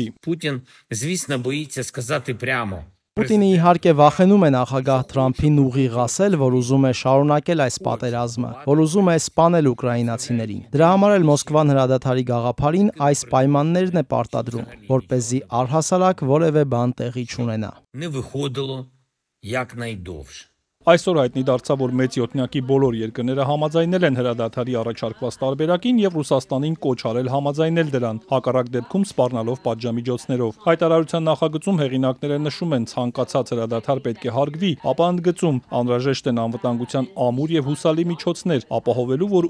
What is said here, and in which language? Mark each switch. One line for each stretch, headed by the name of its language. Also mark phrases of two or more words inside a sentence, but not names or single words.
Ukrainian: Путін, звісно, боїться сказати прямо.
Armenian: Պուտինը իհարկե վախենում է նախագահ Թրամփին ուղիղ ասել, որ ուզում է շարունակել այս պատերազմը, որ ուզում է սպանել ուկրաինացիներին։ Դրա համար էլ Մոսկվան հրադադարի գաղափարին այս պայմաններն է պարտադրում, որպեսզի առհասարակ որևէ բան տեղի չունենա։
Ukrainian: Не виходило якнайдовше.
Armenian: Այսօր հայտնի դարձավ, որ մեծ յոթնյակի բոլոր երկրները համաձայնել են հրադադարի առաջարկված տարբերակին եւ Ռուսաստանին կոչ արել համաձայնել դրան, հակառակ դեպքում սպառնալով պատժամիջոցներով։ Հայտարարության նախագծում հեղինակները նշում են, ցանկացած հրադադար պետք է հարգվի, ապա ընդգծում, անհրաժեշտ են անվտանգության ամուր եւ հուսալի միջոցներ, ապահովելու, որ